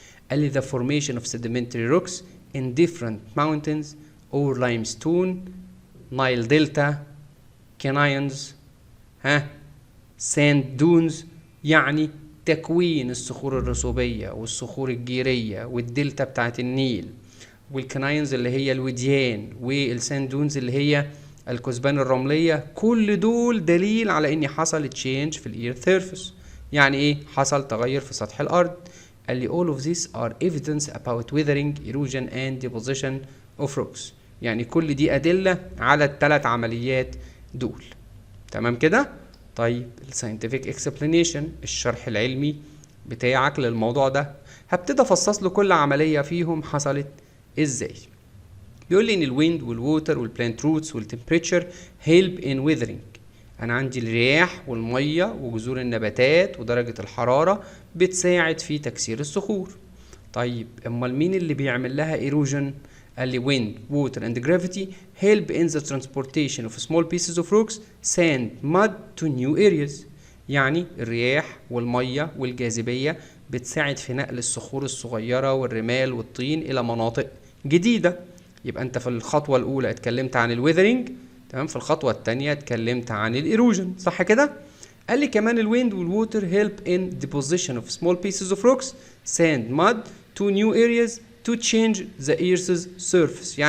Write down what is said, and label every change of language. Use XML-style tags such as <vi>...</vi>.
<ar>قال لي</ar> <en>the formation of sedimentary rocks in different mountains or limestone Nile Delta canyons sand dunes،</en> <ar>يعني تكوين الصخور الرسوبية والصخور الجيرية والدلتا بتاعت النيل والكناينز اللي هي الوديان والساند دونز اللي هي الكثبان الرملية، كل دول دليل على ان حصل تشينج في الايرث سيرفيس. يعني ايه؟ حصل تغير في سطح الارض. قال لي</ar> <en>all of these are evidence about weathering, erosion and deposition of rocks.</en> <ar>يعني كل دي ادلة على الثلاث عمليات دول. تمام كده؟ طيب الساينتفك اكسبلانيشن، الشرح العلمي بتاعك للموضوع ده، هبتدي افصص له كل عمليه فيهم حصلت ازاي. بيقول لي ان</ar> <en>الويند والووتر والبلانت روتس والتمبريتشر هيلب ان ويذرنج.</en> <ar>انا عندي الرياح والميه وجذور النباتات ودرجه الحراره بتساعد في تكسير الصخور. طيب امال مين اللي بيعمل لها ايروجن؟ قال لي</ar> <en>wind, water and gravity help in the transportation of small pieces of rocks, sand, mud to new areas.</en> <ar>يعني الرياح والمية والجاذبية بتساعد في نقل الصخور الصغيرة والرمال والطين إلى مناطق جديدة. يبقى أنت في الخطوة الأولى اتكلمت عن الويذرنج، تمام؟ في الخطوة الثانية اتكلمت عن الإيروجن، صح كده؟ قال لي كمان الويند والووتر</ar> <en>help in deposition of small pieces of rocks, sand, mud to new areas to change the earth's surface.</en>